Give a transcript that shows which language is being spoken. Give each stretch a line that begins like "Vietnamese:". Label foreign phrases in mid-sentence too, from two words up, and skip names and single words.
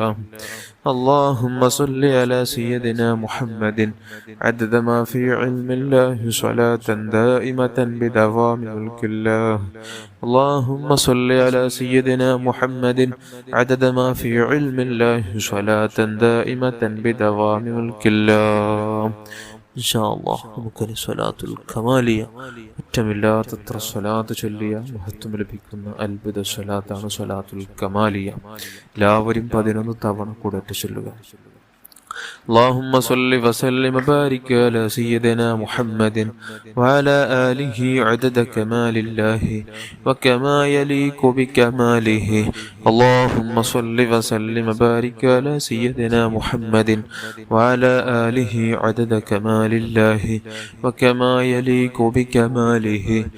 Arabic: اللهم صل على سيدنا محمد عدد ما في علم الله صلاة دائمة بدوام ملك الله. اللهم صل على سيدنا محمد عدد ما في علم الله صلاة دائمة بدوام ملك الله.
Malayalam: ഇൻഷാഅല്ലാഹ് നമുക്കൊരു സ്വലാത്തുൽ കമാലിയ അറ്റമില്ലാത്തത്ര സ്വലാത്ത് ചൊല്ലിയ മഹത്വം ലഭിക്കുന്ന അത്ഭുത സ്വലാത്താണ് സ്വലാത്തുൽ കമാലിയ. എല്ലാവരും 11 തവണ കൂടെ ചൊല്ലുക.
Arabic: اللهم صل وسلم وبارك على سيدنا محمد وعلى آله عدد كمال الله وكما يليق بكماله. اللهم صل وسلم وبارك على سيدنا محمد وعلى آله عدد كمال الله وكما يليق بكماله.